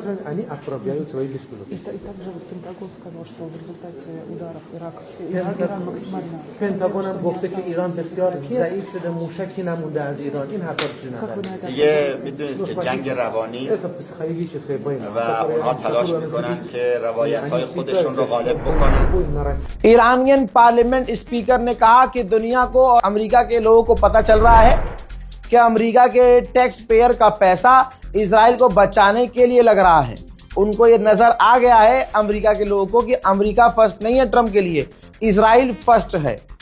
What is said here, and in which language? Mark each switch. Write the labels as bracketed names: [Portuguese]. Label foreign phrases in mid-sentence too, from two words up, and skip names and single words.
[Persian] پنتاگون هم گفته که ایران بسیار ضعیف شده، موشکی نمونده از ایران. این حرفا چی نظر؟ دیگه میدونید که جنگ روانی و اونها تلاش میکنن که روایت‌های خودشون رو غالب بکنن. [English] Iranian parliament speaker [Hindi] ने कहा कि दुनिया को और अमेरिका के लोगों को पता चल रहा है कि अमेरिका के [English] tax payer [Hindi] का पैसा इजराइल को बचाने के लिए लग रहा है। उनको ये नजर आ गया है अमेरिका के लोगों को कि [English] America first [Hindi] नहीं है ट्रम्प के लिए, [English] Israel first [Hindi] है।